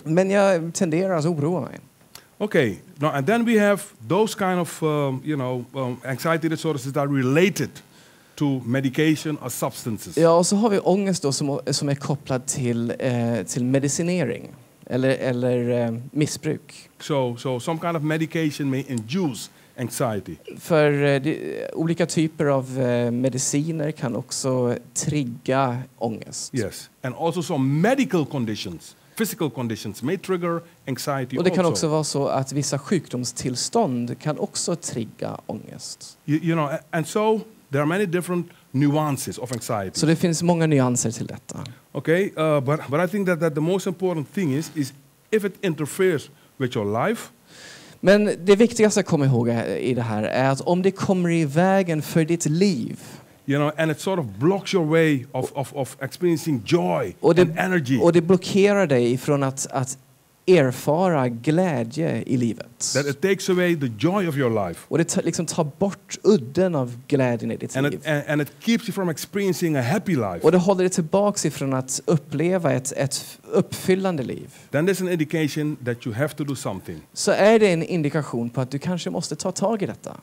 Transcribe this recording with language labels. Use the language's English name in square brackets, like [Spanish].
[Swedish] Men jag tenderar att oroa mig. [English] Okay, and then we have those kind of anxiety disorders that are related to medication or substances. [Swedish] Ja, och så har vi ångest då som är kopplad till medicinering eller missbruk. [English] So some kind of medication may induce anxiety. [Swedish] För olika typer av mediciner kan också trigga ångest. [English] Yes, and also some medical conditions. Physical conditions may trigger anxiety. [Swedish] Och det kan också vara så att vissa sjukdomstillstånd kan också trigga ångest. [English] And so there are many different nuances of anxiety. [Swedish] Så det finns många nyanser till detta. [English] Okay, but I think that the most important thing is if it interferes with your life. [Swedish] Men det viktigaste att komma ihåg i det här är att om det kommer i vägen för ditt liv. [English] And it sort of blocks your way of experiencing joy and energy. [Swedish] Och det blockerar dig från att erfara glädje i livet. [English] That it takes away the joy of your life. [Swedish] Och det liksom tar bort udden av glädjen i ditt liv. [English] And it keeps you from experiencing a happy life. [Swedish] Och det håller dig tillbaka ifrån att uppleva ett uppfyllande liv. [English] Then there's an indication that you have to do something. [Swedish] Så är det en indikation på att du kanske måste ta tag i detta.